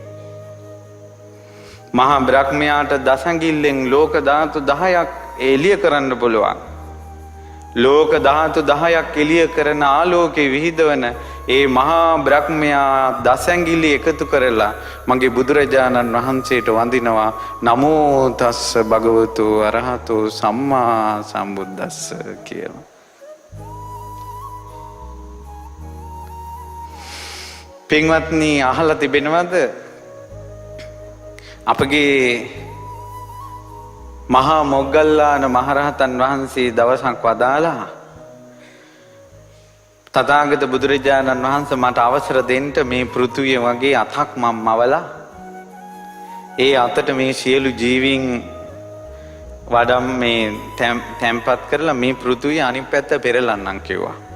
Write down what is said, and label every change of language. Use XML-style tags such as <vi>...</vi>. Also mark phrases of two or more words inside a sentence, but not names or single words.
<si>මහා බ්‍රහ්මයාට දසඟිල්ලෙන් ලෝක ධාතු 10ක් එළිය කරන්න පුළුවන්. ලෝක ධාතු 10ක් එළිය කරන ආලෝකේ විහිදවන ඒ මහා බ්‍රහ්මයා දසැඟිලි එකතු කරලා මගේ බුදුරජාණන් වහන්සේට වඳිනවා</si> <pi>නමෝ තස්ස භගවතු අරහතෝ සම්මා සම්බුද්දස්ස</pi> <si>කියලා. පින්වත්නි අහලා තිබෙනවද අපගේ මහා මොග්ගල්ලාන මහරහතන් වහන්සේ දවසක් වදාලා තථාගත බුදුරජාණන් වහන්සේ මට අවසර දෙන්න මේ පෘථුවිය වගේ අතක් මම මවලා ඒ අතට මේ සියලු ජීවීන් වඩම් මේ තැම්පත් කරලා මේ පෘථුවිය අනිත් පැත්ත පෙරලන්නම් කිව්වා.</si>